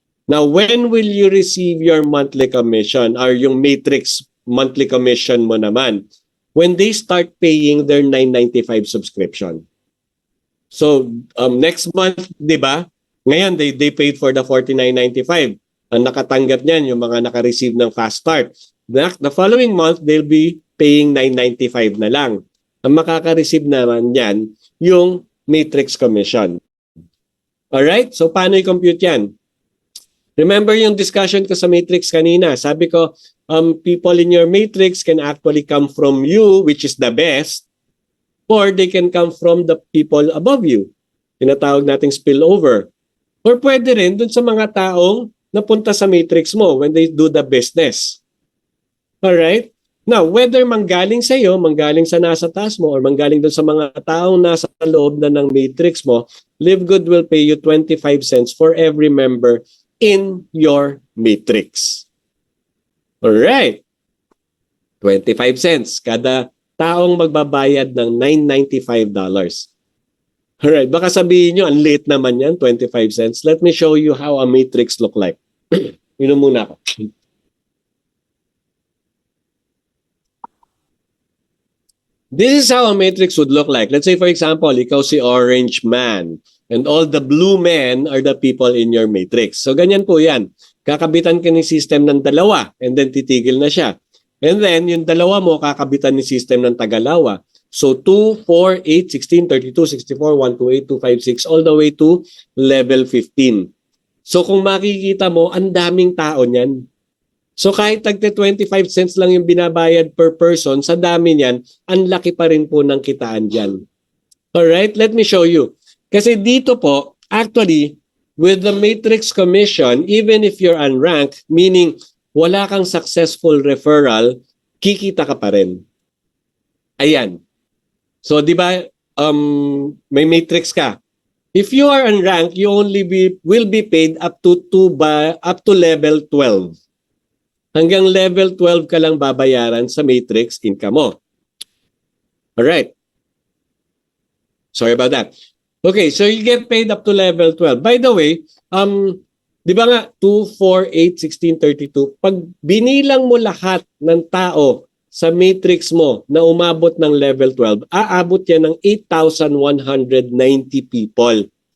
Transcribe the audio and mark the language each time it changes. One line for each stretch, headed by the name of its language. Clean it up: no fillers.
English: Now, when will you receive your monthly commission or
Filipino: yung matrix monthly commission mo naman?
English: When they start paying their $9.95 subscription. So, next month,
Filipino: di ba? Ngayon,
English: they paid for the $49.95.
Filipino: Ang nakatanggap niyan, yung mga naka-receive ng fast start.
English: The following month, they'll be paying $9.95
Filipino: na lang. Ang makaka-receive naman yan, yung matrix commission. Alright? So, paano i-compute yan?
English: Remember
Filipino: yung discussion ko sa matrix kanina.
English: Sabi ko, people in your matrix can actually come from you, which is the best, or they can come from the people above you.
Filipino: Tinatawag nating spillover. Or pwede rin dun sa mga taong napunta sa matrix mo
English: when they do the business. Alright? Now, whether
Filipino: manggaling sa iyo, manggaling sa nasa taas mo,
English: or
Filipino: manggaling dun sa mga taong nasa loob na ng matrix mo,
English: Live Good will pay you 25 cents for every member in your matrix. Alright.
Filipino: 25 cents kada taong magbabayad ng $995. Alright, baka sabihin nyo, ang late naman yan, 25 cents.
English: Let me show you how a matrix look like.
Filipino: Inom muna ako.
English: This is how a matrix would look like. Let's say, for example,
Filipino: ikaw si
English: orange man and all the blue men are the people in your matrix.
Filipino: So, ganyan po yan. Kakabitan ka ng system ng dalawa and then titigil na siya.
English: And then,
Filipino: yung dalawa mo, kakabitan ng system ng tagalawa.
English: So, 2, 4, 8, 16, 32, 64, 128, 256, all the way to level 15.
Filipino: So, kung makikita mo, ang daming tao niyan. So kahit tagte 25 cents lang yung binabayad per person, sa dami niyan, ang laki pa rin po ng kitaan dyan.
English: Alright, let me show you.
Filipino: Kasi dito po,
English: actually, with the Matrix Commission, even if you're unranked, meaning
Filipino: wala kang successful referral, kikita ka pa rin. Ayan. So di ba, may matrix ka.
English: If you are unranked, you will be paid up to level 12.
Filipino: Hanggang level 12 ka lang babayaran sa matrix income mo. Alright.
English: Sorry about that. Okay, so you get paid up to level 12. By the way,
Filipino: di ba nga, 2, 4, 8, 16, 32, pag binilang mo lahat ng tao sa matrix mo na umabot ng level 12, aabot yan ng 8,190 people.